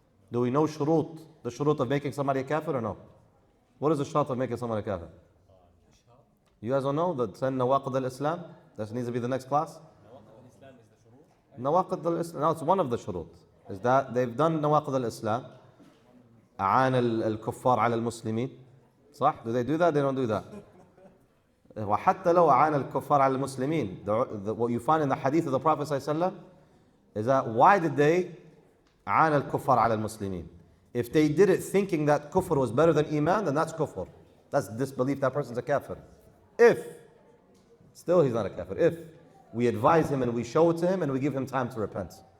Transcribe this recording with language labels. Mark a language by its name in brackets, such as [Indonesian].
[English] Do we know shurut, the shurut of making somebody a kafir or no? What is the shart of making somebody a kafir? You guys don't know the 10 nawaqid al-Islam? That needs to be the next class. Nawaqid al-Islam, no, it's one of the shurut. Is that they've done nawaqid al-Islam. [Arabic] أعان الكفار على المسلمين. صح? [English] Do they do that? They don't do that. [Arabic] وحتى لو أعان الكفار على المسلمين. [English] What you find in the hadith of the Prophet ﷺ is that why did they [Arabic] أعان الكفار على المسلمين? [English] If they did it thinking that kufr was better than iman, then that's kufr. That's disbelief. That person's a kafir. If, still he's not a kafir. If we advise him and we show it to him and we give him time to repent.